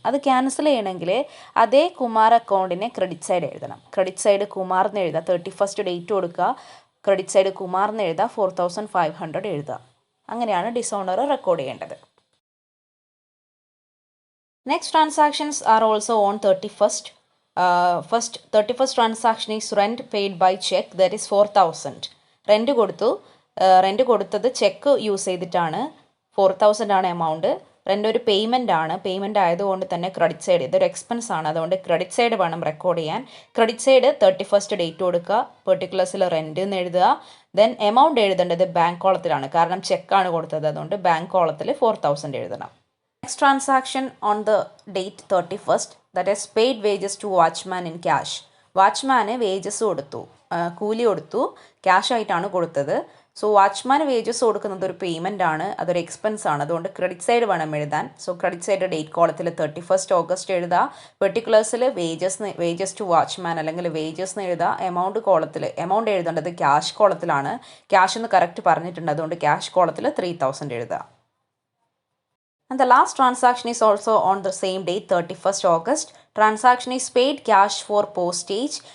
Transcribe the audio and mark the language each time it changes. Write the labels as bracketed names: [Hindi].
[Malayalam] അത് ക്യാൻസൽ ചെയ്യണമെങ്കിൽ അതേ കുമാർ അക്കൗണ്ടിനെ ക്രെഡിറ്റ് സൈഡ് എഴുതണം. ക്രെഡിറ്റ് സൈഡ് കുമാർ എന്ന് എഴുതുക, 31st ഡേറ്റ് കൊടുക്കുക. ക്രെഡിറ്റ് സൈഡ് കുമാർ എന്ന് എഴുതുക, 4500 എഴുതുക. അങ്ങനെയാണ് ഡിസോണർ റെക്കോർഡ് ചെയ്യേണ്ടത്. [English] Next transactions are also on 31st. 31st transaction is rent paid by check, that is 4000. [Malayalam] Rent കൊടുത്തു. റെൻറ്റ് കൊടുത്തത് ചെക്ക് യൂസ് ചെയ്തിട്ടാണ്. 4000 ആണ് എമൗണ്ട്. റെൻ്റ് ഒരു പേയ്മെൻ്റ് ആണ്. പേയ്മെൻ്റ് ആയതുകൊണ്ട് തന്നെ ക്രെഡിറ്റ് സൈഡ്, ഇതൊരു എക്സ്പെൻസ് ആണ്, അതുകൊണ്ട് ക്രെഡിറ്റ് സൈഡ് വേണം റെക്കോർഡ് ചെയ്യാൻ. ക്രെഡിറ്റ് സൈഡ് 31st ഡേറ്റ് കൊടുക്കുക, പെർട്ടിക്കുലേഴ്സിൽ റെൻറ്റ് എന്ന് എഴുതുക. ദെൻ എമൗണ്ട് എഴുതേണ്ടത് ബാങ്ക് കോളത്തിലാണ്, കാരണം ചെക്കാണ് കൊടുത്തത്, അതുകൊണ്ട് ബാങ്ക് കോളത്തിൽ 4000 എഴുതണം. [English] Next transaction on the date 31st, that is paid wages to watchman in cash. [Malayalam] വാച്ച്മാന് wages കൊടുത്തു, കൂലി കൊടുത്തു, ക്യാഷ് ആയിട്ടാണ് കൊടുത്തത്. സോ വാച്ച്മാന് വേജസ് കൊടുക്കുന്നത് ഒരു പേയ്മെൻ്റ് ആണ്, അതൊരു എക്സ്പെൻസ് ആണ്, അതുകൊണ്ട് ക്രെഡിറ്റ് സൈഡ് വേണം എഴുതാൻ. സോ ക്രെഡിറ്റ് സൈഡ് ഡേറ്റ് കോളത്തിൽ 31st ഓഗസ്റ്റ് എഴുതുക. പെർട്ടിക്കുലേഴ്സിൽ വേജസ് ടു വാച്ച്മാൻ അല്ലെങ്കിൽ വേജസ് എന്ന് എഴുതുക. എമൗണ്ട് കോളത്തിൽ എമൗണ്ട് എഴുതേണ്ടത് ക്യാഷ് കോളത്തിലാണ്. ക്യാഷ് എന്ന് കറക്റ്റ് പറഞ്ഞിട്ടുണ്ട്, അതുകൊണ്ട് ക്യാഷ് കോളത്തിൽ 3000 എഴുതുക. [English] And the last transaction is also on the same date, 31st August. Transaction is paid cash for postage.